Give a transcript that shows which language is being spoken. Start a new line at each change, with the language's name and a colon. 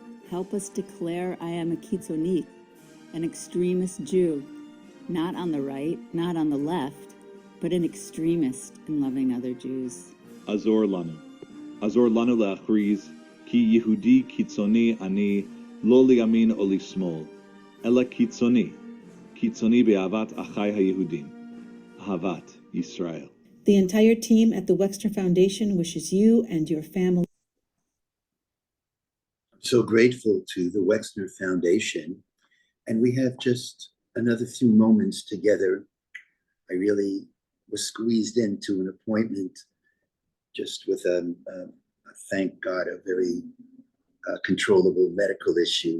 English: Help us declare I am a kitzoni, an extremist Jew, not on the right, not on the left, but an extremist in loving other Jews.
Hebrew: Azor lanu להכריז, כי יהודי קיצוני אני, לא לימין או לשמאל, אלא קיצוני באהבת אחי היהודים, אהבת ישראל.
English: The entire team at the Wexner Foundation wishes you and your family. I'm so grateful to the Wexner Foundation, and we have just another few moments together. I really was squeezed into an appointment just with thank God, a very controllable medical issue.